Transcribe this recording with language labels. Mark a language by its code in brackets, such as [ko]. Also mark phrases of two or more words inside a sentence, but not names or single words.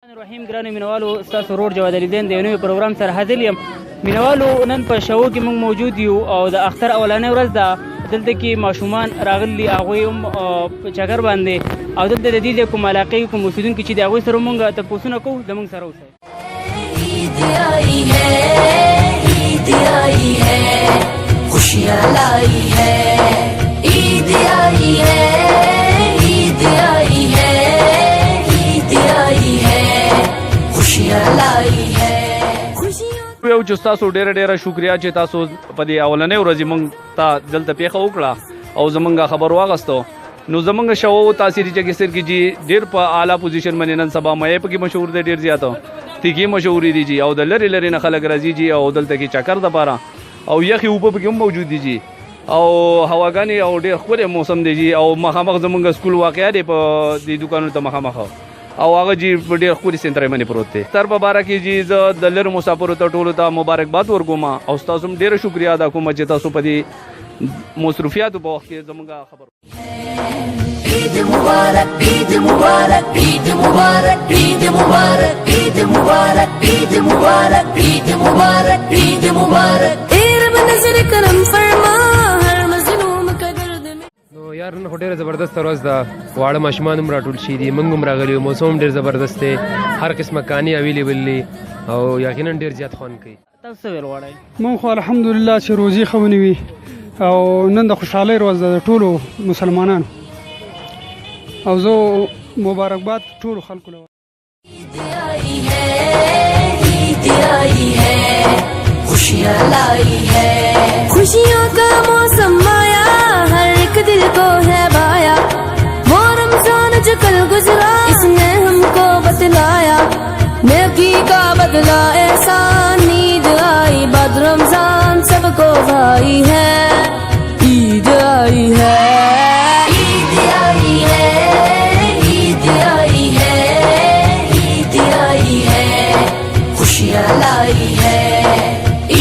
[ps] الرحیم ګرانو مینوالو ستاسو ورور جواد الیدین د یو نوي پروګرام سره حاضر یم. مینوالو نن په شو کې موږ موجود یو او د اختر اولنۍ ورځ ده. دلته کې ماشومان راغلي هغوی هم په چکر باندې او دلته د دې کوم علاقې کوم اوسېدونکي چې د هغوی سره موږ تپوسونه کوو زموږ سره اوسئ. [ur] عید آئی ہے عید آئی ہے خوشیاں لائی ہے عید آئی ہے عید آئی ہے عید آئی ہے خوشیاں لائی ہے. [ps] یو چې تاسو ډیره شکریا چې تاسو په دې اولنۍ ورځ موږ ته دلته پیښه وکړه او زمونږ خبر واغستو. نو زمونږ شو تاثیري چې سر کې جی ډیر په اعلی پوزیشن باندې نن سبا مې په کې مشهور دی ډیر زیاته تیګي مشهور دي جی او د لری نه خلک راځي جی او دلته کې چکر د پاره او یخي اوبه په کې موجود دي جی او هواګانی او ډیر خوره موسم دی جی او مخامخ زمونږ سکول واقعیا دی په دې دکانونو ته مخامخ او هغه جی ډیر خوري سنترې باندې پروت دی. تر مبارک جی ز د لر مسافرو ته ټولو ته مبارکباد ورکوم او تاسو هم ډیر شکریا ادا کوم چې تاسو په دې مصروفیات په وخت کې زموږ خبر. [ur] عید مبارک عید مبارک عید مبارک عید مبارک عید مبارک عید مبارک عید مبارک عید مبارک اے رب نظر کرم فرما هر مظلوم کا درد میں. [ps] نو یار نن ډیره زبردست ورځ ده. واړه ماشومان هم راټول شي دي موږ هم راغلي یو. موسم ډیر زبردست دی هر قسمه کاني اویلیبل دي او یقینا ډیر زیات خوند کوي. تاسو ویل غواړئ مونږ خو الحمدلله چې روزي ښه ونیوي او نن د خوشحالۍ ورځ ده د ټولو مسلمانانو او زه مبارکباد ټولو خلکو له [ur] عید آئی ہے عید آئی ہے خوشیاں لائی ہے خوشیوں کا موسم آیا ہر ایک دل کو ہے بایا وہ رمضان جو کل گزرا اس نے ہم کو بتلایا نیکی کا بدلا احسان عید آئی بعد رمضان سب کو بھائی ہے عید آئی ہے عید آئی ہے عید آئی ہے عید آئی ہے خوشیاں لائی ہے.